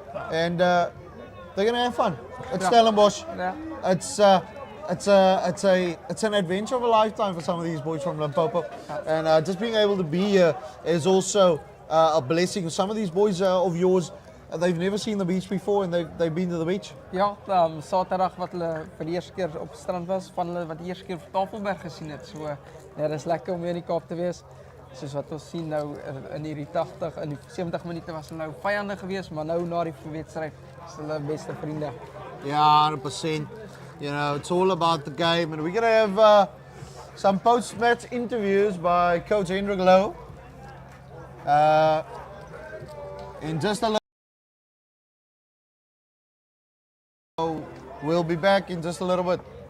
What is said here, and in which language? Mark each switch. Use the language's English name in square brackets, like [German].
[English] And they're going to have fun. It's Stellenbosch. [Afrikaans] Ja. [English] It's an adventure of a lifetime for some of these boys from Limpopo. And just being able to be here is also a blessing. Some of these boys of yours, they've never seen the beach before and they've been to the beach. [Afrikaans] Ja, Saterdag wat hulle vir die eerste keer op strand was, van hulle wat die eerste keer op Tafelberg gesien het. So, ja, dis lekker om weer in die Kaap te wees. Soos wat ons sien nou in die 80 in die 70 minute was hulle nou vyande geweest, maar nou na die wedstryd is hulle beste vriende. [English] Yeah, 100%. You know, it's all about the game, and we're going to have some post-match interviews by Coach Hendrik Lowe. In just a little, we'll be back in just a little bit.